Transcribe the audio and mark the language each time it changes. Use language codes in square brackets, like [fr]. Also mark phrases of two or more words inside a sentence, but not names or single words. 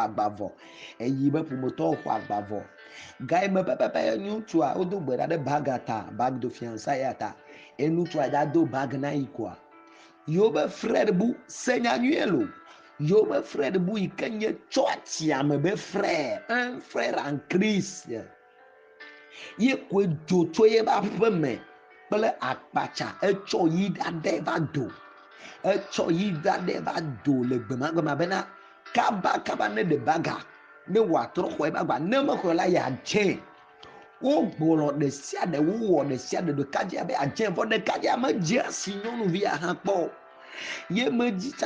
[ee] agbavɔ eyi be ƒometɔwo xɔ agbavɔ ga yi me pɛpɛpɛ ŋutsua wodo gbe ɖa ɖe baga ta bag do fiança ya ta ŋutsua da do bag na yi koa yewo be frère bu se nyanyuie lo yewo be frère bu yi ke nye tsɔtsia me be frère [fr] un frère en Christ [ee] ye koe dzo tso ye ba ƒe me kple akpatsa etsɔ yi ɖaɖe va do le gbemagbema bena kaba ne de baga ne wòatrɔ xɔ eba gba ne mexɔ la yeadze wogblɔ ɖe sia ɖe wowɔ ɖe sia ɖe ɖekadzia be adze vɔ ɖekadzia medze si nyɔnuvia hã kpɔ ye medzi tsa